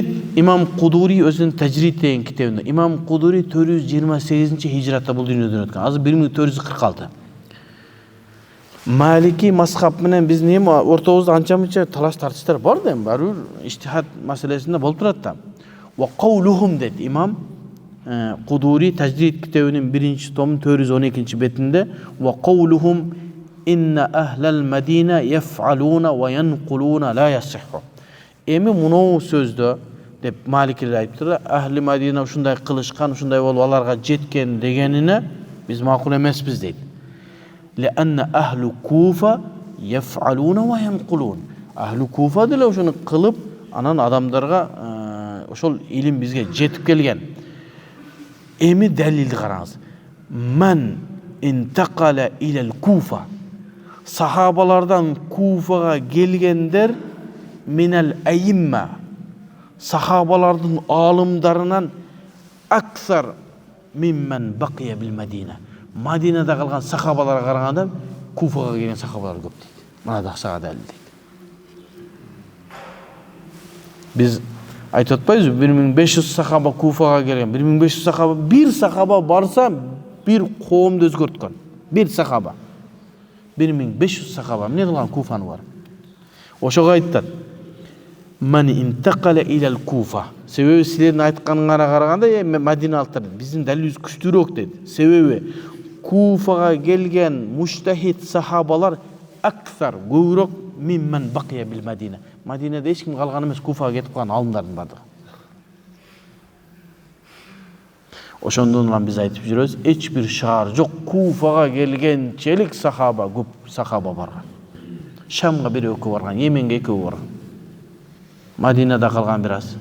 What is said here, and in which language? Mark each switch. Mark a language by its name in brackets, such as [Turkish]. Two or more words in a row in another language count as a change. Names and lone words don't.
[Kyrgyz] Имам Кудури өзүнүн Тажрид деген китебинде. Имам Кудури 428-хижратта бул дүйнөдөн өткөн. Азыр 1446. Малики мазхаб менен биздин эми ортобузда анча-мынча талаш тартыштар бар да, бир иштихад маселесинде болуп турат да. [Arabic] وقولهم [Kyrgyz] дейт имам Кудури Тажрид китебинин 1-томунун 412-бетинде [Arabic] وقولهم إن أهل المدينة يفعلون وينقلون لا يصح. [Kyrgyz] Эми муну сөздө деп Маликилер айтыптыр, ахли Мадина ушундай кылышкан, ушундай болуп аларга жеткен дегенине биз макул эмеспиз дейт. [Arabic] لأن أهل الكوفة يفعلون وينقلون. [Kyrgyz] Ахлу Куфа деле ошону кылып, анан адамдарга ошол илим бизге жетип келген. Эми далилди караңыз. [Arabic] من انتقل إلى الكوفة. [Kyrgyz] Сахабалардан Куфага келгендер [Arabic] من الأئمة. [Kyrgyz] Сахабалардын алымдарынан [Arabic] أكثر ممن بقي بالمدينة. [Kyrgyz] Мадинада калган сахабаларга караганда Куфага келген сахабалар көп дейт. Мына да сага далил дейт. Биз айтып атпайбызбы, 1500 сахаба Куфага келген. 1500 сахаба, бир сахаба барса, бир коомду өзгөрткөн. Бир сахаба. 1500 сахаба эмне кылган Куфаны бар. Ошого айтат. [Arabic] من انتقل إلى الكوفة. [Kyrgyz] Себеби силердин айтканыңарга караганда Мадиналыктар биздин далилибиз күчтүүрөөк дейт. Себеби Куфага келген муштахид сахабалар аксар көбүрөөк [Arabic] ممن بقي بالمدينة. [Kyrgyz] Мадинада эч ким калган эмес, Куфага кетип калган алымдардын бардыгы. Ошондон улам биз айтып жүрөбүз, эч бир шаар жок, Куфага келгенчелик сахаба, көп сахаба барган. Шамга бир экөө барган, Йеменге экөө барган. Мадинада калган бир аз.